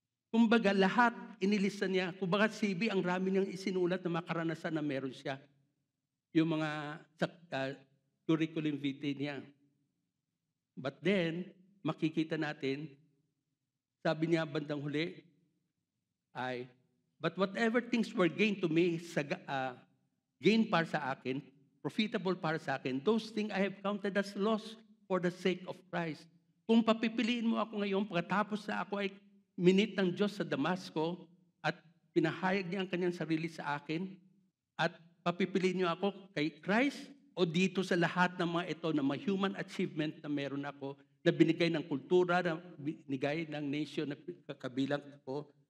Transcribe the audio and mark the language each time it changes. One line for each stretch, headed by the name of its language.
Filipino: Kumbaga lahat inilista niya. Kumbaga CV, ang rami niyang isinulat na makaranasan na meron siya. Yung mga curriculum vitae niya.
English: But then,
Filipino: makikita natin, sabi niya bandang huli,
English: but whatever things were gained to me, gain
Filipino: para sa akin,
English: profitable para sa akin, those things I have counted as loss for the sake of Christ.
Filipino: Kung papipiliin mo ako ngayon, pagkatapos na ako ay minit ng Diyos sa Damasco at pinahayag niya ang kanyang sarili sa akin, at papipiliin niyo ako kay Christ o dito sa lahat ng mga ito na may human achievement na meron ako, na binigay ng kultura, na binigay ng nation na kabilang ko.